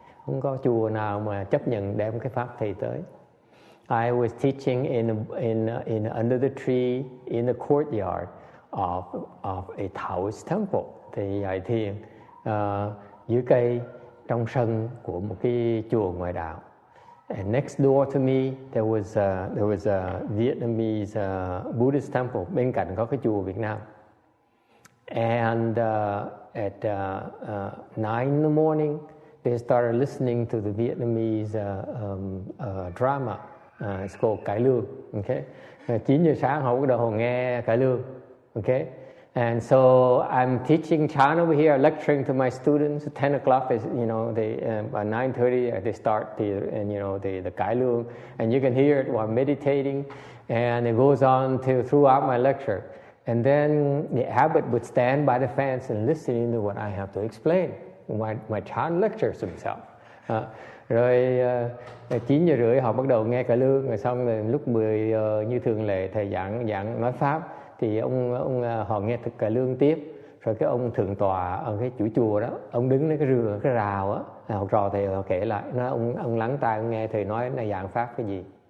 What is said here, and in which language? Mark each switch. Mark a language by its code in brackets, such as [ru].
[vi] Không có chùa nào mà chấp nhận đem cái pháp thầy tới. [en] I was teaching in under the tree in the courtyard of a Taoist temple. [vi] Thì dạy thiền dưới cây trong sân của một cái chùa ngoại đạo. [en] And next door to me there was a Vietnamese Buddhist temple. [vi] Bên cạnh có cái chùa Việt Nam. [en] And at 9 in the morning they started listening to the Vietnamese drama. It's called cải lương. [vi] Okay, 9 giờ sáng họ bắt đầu nghe cải lương. [en] Okay, and so I'm teaching Chan over here, lecturing to my students. At 10 o'clock, by 9:30 they start the cải lương, and you can hear it while meditating, and it goes on throughout my lecture. And then the abbot would stand by the fence and listening to what I have to explain. My Chan lectures himself. [vi] Rồi 9 giờ rưỡi họ bắt đầu nghe cải lương, rồi xong rồi lúc 10 giờ như thường lệ thầy giảng nói pháp thì họ nghe thực cải lương tiếp. Rồi cái ông thượng tọa ở cái chủ chùa đó, ông đứng ở cái rào á, học trò thầy họ kể lại, nói ông lắng tai ông nghe thầy nói là giảng pháp cái gì.